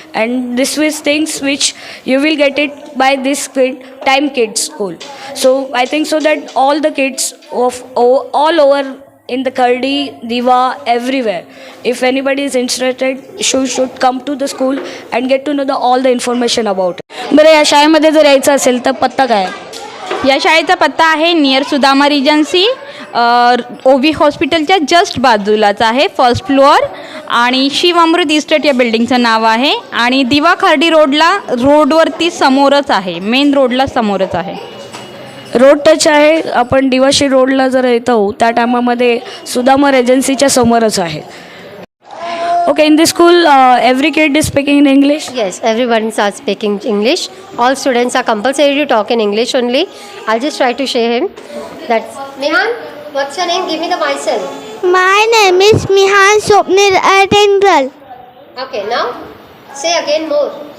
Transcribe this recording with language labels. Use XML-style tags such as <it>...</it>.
<en>And this is things which you will get it by this Time Kids school. So I think so that all the kids of all over in the Kardi, Diva, everywhere. If anybody is interested, should come to the school and get to know all the information about it.</en> <mr>बरं, या शाळेमध्ये जर यायचं असेल तर पत्ता काय आहे? या शाळेचा पत्ता आहे नियर सुदामा रिजन्सी, ओवी हॉस्पिटलच्या जस्ट बाजूलाच आहे, फर्स्ट फ्लोअर. आणि शिव अमृत इस्टेट या बिल्डिंगचं नाव आहे. आणि दिवा खर्डी रोडवरती समोरच आहे, मेन रोडला समोरच आहे. रोड टच आहे. आपण दिवाशी रोडला जर येतो त्या टायमामध्ये सुदामा रेजन्सीच्या समोरच आहे.</mr> <en>Okay, in this school every kid is speaking in English. Yes, everyone starts speaking English. All students are compulsory to talk in English only. I'll just try to show him. That's Mihan. What's your name? Give me the myself. My name is Mihan Swapnil Atendral. Okay, now say again more.</en>